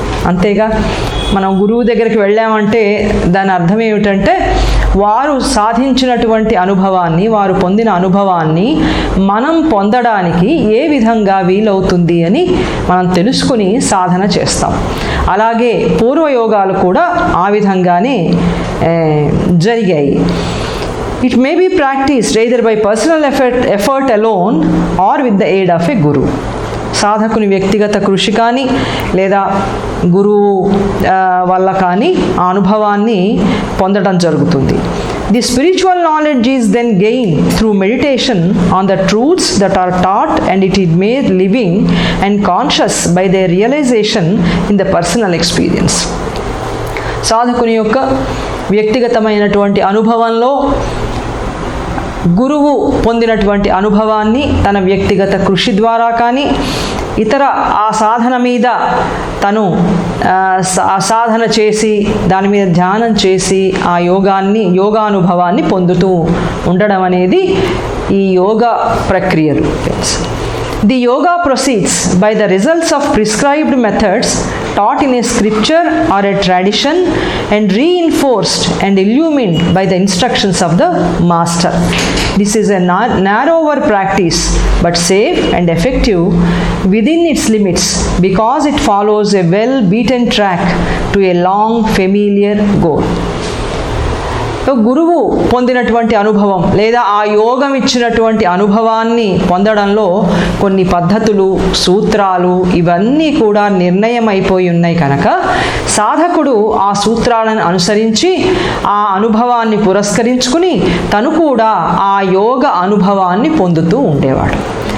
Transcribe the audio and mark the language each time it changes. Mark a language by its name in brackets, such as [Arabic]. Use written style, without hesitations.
[Telugu] అంతేగా, మనం గురువు దగ్గరికి వెళ్ళామంటే దాని అర్థం ఏమిటంటే వారు సాధించినటువంటి అనుభవాన్ని, వారు పొందిన అనుభవాన్ని మనం పొందడానికి ఏ విధంగా వీలవుతుంది అని మనం తెలుసుకుని సాధన చేస్తాం. అలాగే పూర్వయోగాలు కూడా ఆ విధంగానే జరిగాయి. [English] It may be practiced either by personal effort alone or with the aid of a guru. [Telugu] సాధకుని వ్యక్తిగత కృషి కానీ లేదా గురువు వల్ల కానీ ఆ అనుభవాన్ని పొందడం జరుగుతుంది. [English] The spiritual knowledge is then gained through meditation on the truths that are taught, and it is made living and conscious by their realization in the personal experience. [Telugu] సాధకుని యొక్క వ్యక్తిగతమైనటువంటి అనుభవంలో గురువు పొందినటువంటి అనుభవాన్ని తన వ్యక్తిగత కృషి ద్వారా కానీ ఇతర ఆ సాధన మీద తను సాధన చేసి దాని మీద ధ్యానం చేసి ఆ యోగానుభవాన్ని పొందుతూ ఉండడం అనేది ఈ యోగా ప్రక్రియలు. [English] The yoga proceeds by the results of prescribed methods taught in a scripture or a tradition and reinforced and illumined by the instructions of the master. This is a narrower practice but safe and effective within its limits because it follows a well beaten track to a long familiar goal. [Telugu] గురువు పొందినటువంటి అనుభవం లేదా ఆ యోగం ఇచ్చినటువంటి అనుభవాన్ని పొందడంలో కొన్ని పద్ధతులు, సూత్రాలు ఇవన్నీ కూడా నిర్ణయం అయిపోయి ఉన్నాయి కనుక సాధకుడు ఆ సూత్రాలను అనుసరించి ఆ అనుభవాన్ని పురస్కరించుకుని తను కూడా ఆ యోగ అనుభవాన్ని పొందుతూ ఉండేవాడు.